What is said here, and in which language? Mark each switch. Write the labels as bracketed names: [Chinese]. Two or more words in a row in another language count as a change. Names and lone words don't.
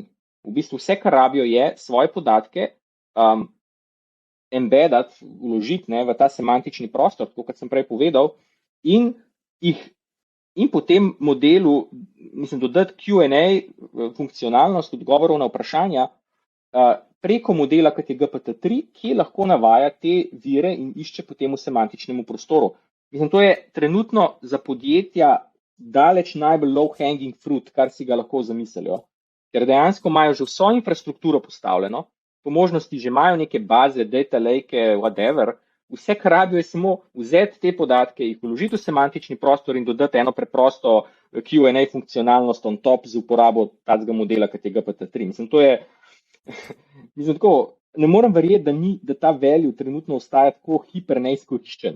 [Slovenian] V bistvu vse, kar rabijo, je svoje podatke embedati, vložiti v ta semantični prostor, tako kot sem prej povedal, in potem modelu, mislim, dodati Q&A funkcionalnost odgovorov na vprašanja preko modela, kot je GPT-3, ki lahko navaja te vire in išče potem v semantičnem prostoru. Mislim, to je trenutno za podjetja daleč najbolj [English] low-hanging fruit, [Slovenian] kar si ga lahko zamislijo, ker dejansko imajo že vso infrastrukturo postavljeno, po možnosti že imajo neke baze, [English] data lake, whatever, [Slovenian] vse, kar rabijo, je samo vzeti te podatke, jih vložiti v semantični prostor in dodati eno preprosto Q&A funkcionalnost [English] on top [Slovenian] z uporabo tazga modela, kot je GPT-3. Mislim, to je, tako, ne morem verjeti, da ta value trenutno ostaja tako hiper neizkoriščen.